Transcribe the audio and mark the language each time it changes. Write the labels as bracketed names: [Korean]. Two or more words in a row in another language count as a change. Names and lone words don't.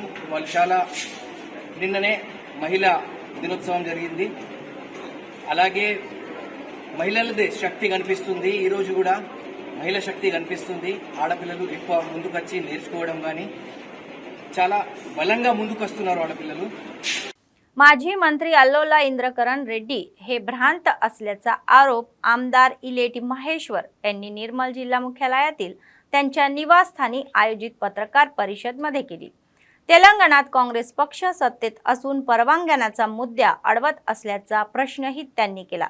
[Telugu] వాళ్ళు చాలా నిన్ననే మహిళా దినోత్సవం జరిగింది. అలాగే మహిళలదే శక్తి కనిపిస్తుంది. ఈరోజు కూడా మహిళా శక్తి కనిపిస్తుంది. ఆడపిల్లలు ఎక్కువ ముందుకొచ్చి నేర్చుకోవడం కానీ చాలా बलंगा ముందుకొస్తున్నారు ఆడపిల్లలు. [Marathi] माजी मंत्री अल्लोला इंद्रकरण रेड्डी हे भ्रांत असल्याचा आरोप आमदार इलेटी महेश्वर यांनी निर्मल जिल्हा मुख्यालयातील त्यांच्या निवासस्थानी आयोजित पत्रकार परिषदेमध्ये केली. तेलंगणात काँग्रेस पक्ष सत्तेत असून परवानग्यांचा मुद्दा अडवत असल्याचा प्रश्नही त्यांनी केला.